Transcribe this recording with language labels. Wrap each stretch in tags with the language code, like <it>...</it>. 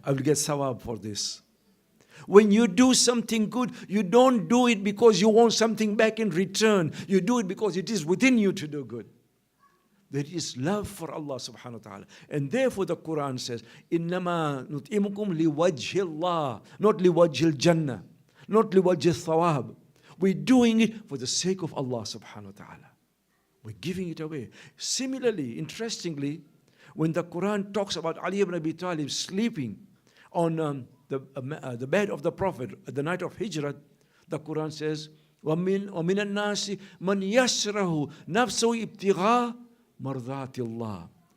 <en>I will get Sawab for this. When you do something good, you don't do it because you want something back in return. You do it because it is within you to do good. There is love for Allah subhanahu wa ta'ala. And therefore the Quran says,</en> <ar>إِنَّمَا نُطْعِمُكُمْ لِوَجْهِ اللَّهِ. Not لِوَجْهِ الْجَنَّةِ. Not لِوَجْهِ الثَّوَابِ.</ar> <en>We're doing it for the sake of Allah subhanahu wa ta'ala. We're giving it away. Similarly, interestingly, When the Quran talks about Ali ibn Abi Talib sleeping on the bed of the Prophet at the night of Hijrah, the Quran says,</en> <ar>وَمِنَ النَّاسِ مَنْ يَسْرَهُ نَفْسُهُ ابْتِغَاءَ مَرْضَاتِ اللَّهِ.</ar>